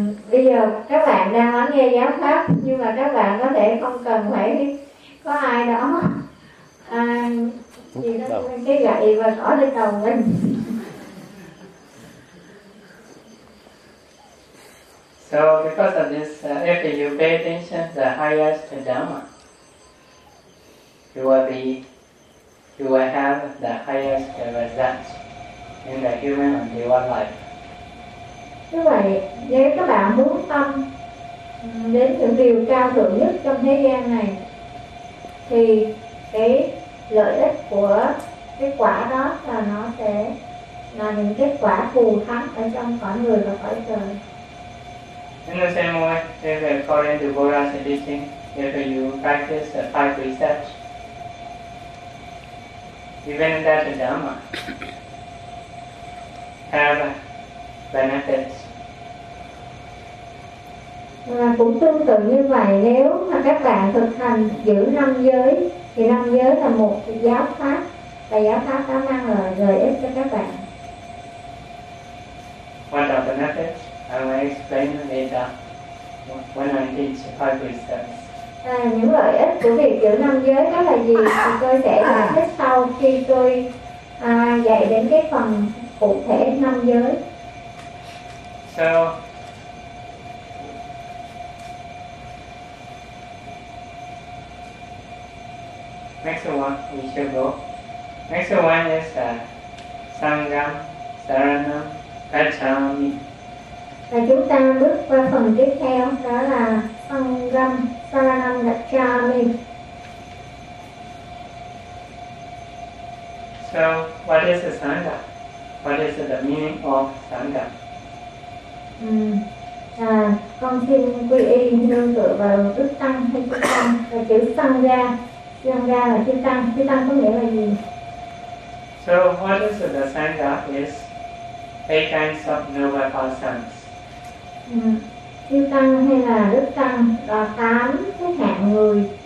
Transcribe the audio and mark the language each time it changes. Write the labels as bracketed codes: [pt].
[vi] Bây giờ các bạn đang lắng nghe giáo pháp, nhưng mà các bạn có thể không cần phải có ai đó chỉ có cái gậy và gõ lên đầu mình. [en] So because of this, if you pay attention to the highest Dhamma, you will have the highest result in the human and deva life. [vi] Như vậy, nếu các bạn muốn tâm đến những điều cao thượng nhất trong thế gian này, thì cái lợi ích của cái quả đó là nó sẽ là những kết quả phù thắng ở trong cõi người và cõi trời. [en] In the same way, if according to Buddha's teaching, if you practice the five precepts, even that the Dhamma have benefits. [vi] Và cũng tương tự như vậy, nếu mà các bạn thực hành giữ năm giới thì năm giới là một giáo pháp và giáo pháp đó mang lại lợi ích cho các bạn. [en] What are the benefits? I will explain later when I teach five precepts. [vi] Những lợi ích của việc giữ năm giới đó là gì thì tôi sẽ giải thích sau khi tôi dạy đến cái phần cụ thể năm giới. [en] So next one, we should go. Next one is Sangam, Saranam, Gacchami. [vi] Và chúng ta bước qua phần tiếp theo, đó là Sangam, Saranam, Gacchami. [en] So, what is the Sangha? What is the meaning of Sangha? [vi] Con xin quy y nương tựa vào Đức Tăng hay Chư Tăng và chữ Sangha. Sangha là chư tăng. Chư tăng có nghĩa là gì? [en] So what is the Sangha? Is eight kinds of noble persons. [vi] Chư tăng hay là đức tăng là tám cái hạng người.